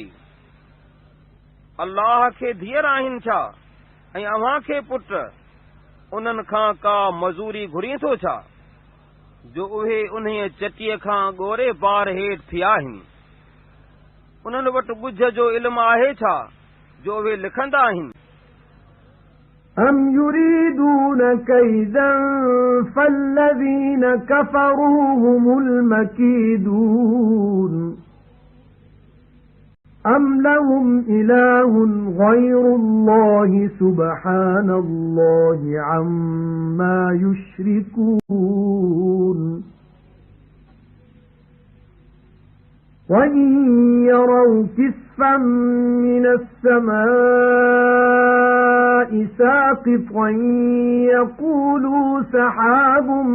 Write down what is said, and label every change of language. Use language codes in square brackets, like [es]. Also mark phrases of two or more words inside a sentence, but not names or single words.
[sd] अल्लाह खे धीअर आहिनि छा ऐं अव्हां खे पुट? उन्हनि खां का मज़ूरी घुरी थो छा, जो उहे उन्हीअ चटीअ खां ॻोरे बार हेठि थिया आहिनि? उन्हनि वटि ॿुझ जो इल्मु आहे छा, जो उहे लिखंदा आहिनि? [ar] أَمْ يُرِيدُونَ كَيْدًا فَالَّذِينَ كَفَرُوا هُمُ الْمَكِيدُونَ أَمْ لَهُمْ إِلَٰهٌ غَيْرُ اللَّهِ سُبْحَانَ اللَّهِ عَمَّا يُشْرِكُونَ وَإِنْ يَرَوْا كِسْفًا مِنَ السَّمَاءِ سَاقِطًا يَقُولُوا سَحَابٌ